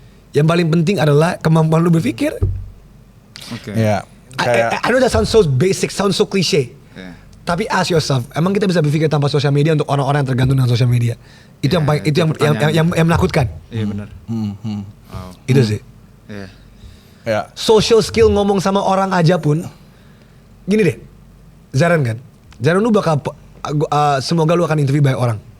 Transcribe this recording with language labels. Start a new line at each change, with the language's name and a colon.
Indonesian: Yang paling penting adalah kemampuan lu berpikir. Oke. Ya.
English: I know that sounds so basic, sounds so cliche. Yeah.
Indonesian: Tapi
English: ask yourself,
Indonesian: emang kita bisa berpikir tanpa sosial media untuk orang-orang yang tergantung dengan sosial media? Itu yang paling, itu yang menakutkan. Iya benar. Wow. Itu sih. Iya. Ya. Social skill ngomong sama orang aja pun, gini deh, Zaran kan, Zaran lu bakal, semoga lu akan interview banyak orang.